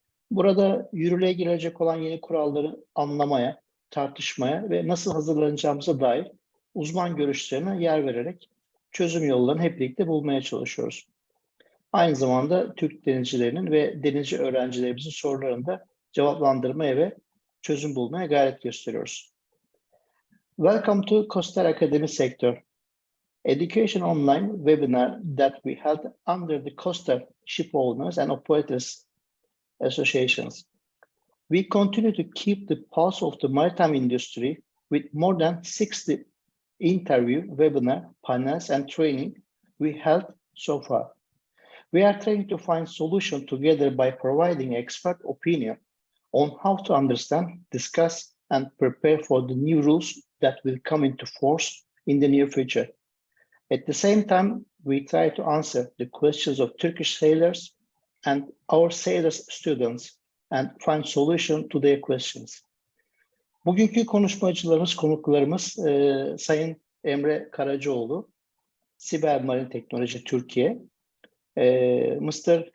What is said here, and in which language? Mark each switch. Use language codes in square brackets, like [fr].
[tr] Burada yürürlüğe girecek olan yeni kuralları anlamaya, tartışmaya ve nasıl hazırlanacağımıza dair uzman görüşlerine yer vererek çözüm yollarını hep birlikte bulmaya çalışıyoruz. Aynı zamanda Türk denizcilerinin ve denizci öğrencilerimizin sorularını da cevaplandırmaya ve çözüm bulmaya gayret gösteriyoruz. [en] Welcome to KOSDER Academy Sector, education online webinar that we held under the KOSDER Ship Owners and Operators Associations. We continue to keep the pulse of the maritime industry with more than 60 interview, webinar, panels, and training we held so far. We are trying to find solutions together by providing expert opinion on how to understand, discuss, and prepare for the new rules that will come into force in the near future. At the same time, we try to answer the questions of Turkish sailors and our sailors students and find solution to their questions. [tr] Bugünkü konuşmacılarımız, konuklarımız Sayın Emre Karacaoğlu, Cybermarine Technologies Türkiye, Mr.